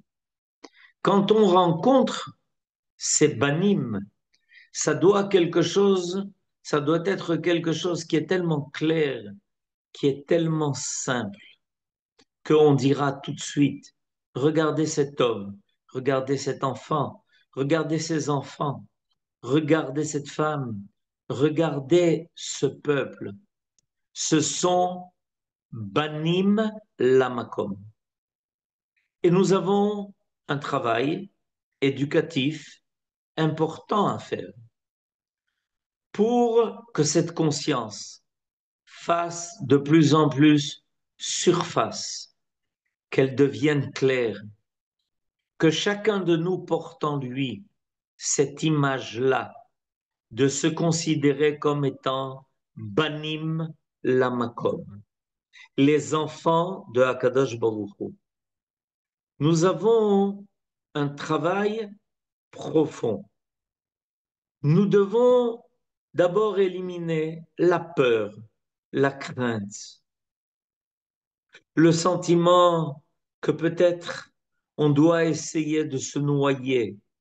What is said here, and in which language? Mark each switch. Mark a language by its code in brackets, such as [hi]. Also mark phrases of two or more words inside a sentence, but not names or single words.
[fr] Quand on rencontre ces banim, ça doit être quelque chose qui est tellement clair, qui est tellement simple, qu'on dira tout de suite, regardez cet homme, regardez cet enfant, regardez ces enfants, regardez cette femme, regardez ce peuple. Ce sont [he] בנים למקום. [fr] Et nous avons un travail éducatif important à faire pour que cette conscience fasse de plus en plus surface, qu'elle devienne claire, que chacun de nous porte en lui cette image-là de se considérer comme étant [he] בנים למקום, [fr] les enfants de Hakadosh Baruch Hu. Nous avons un travail profond. Nous devons d'abord éliminer la peur, la crainte, le sentiment que peut-être on doit essayer de se noyer